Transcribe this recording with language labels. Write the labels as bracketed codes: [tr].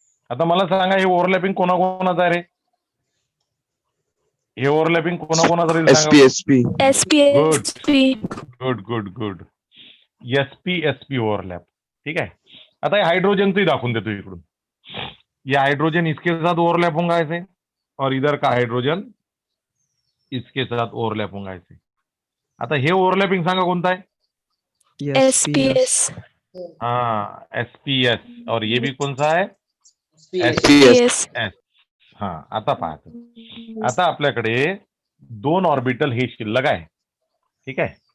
[mr] आता मला सांगा हे ओव्हरलॅपिंग कोणाकोणाचं आहे रे? हे ओव्हरलॅपिंग कोणाकोणाचं राहील सांगा. [en] SP good SP. Good good good. [mr] SP overlap. ठीक है. आता हे हाइड्रोजनचंही दाखवून देतो इकडून. [hi] ये हाइड्रोजन इसके साथ ओवरलैप होगा ऐसे और इधर का हाइड्रोजन इसके साथ ओवरलैप होगा ऐसे. [mr] आता हे ओव्हरलॅपिंग सांगा कोणता आहे? [en] SPS. [hi] हाँ SPS. और ये भी कौन सा है? [en] PS. [mr] हाँ. आता पाहतो. आता आपल्याकडे 2 ऑर्बिटल हे शिल्लक आहे. ठीक आहे.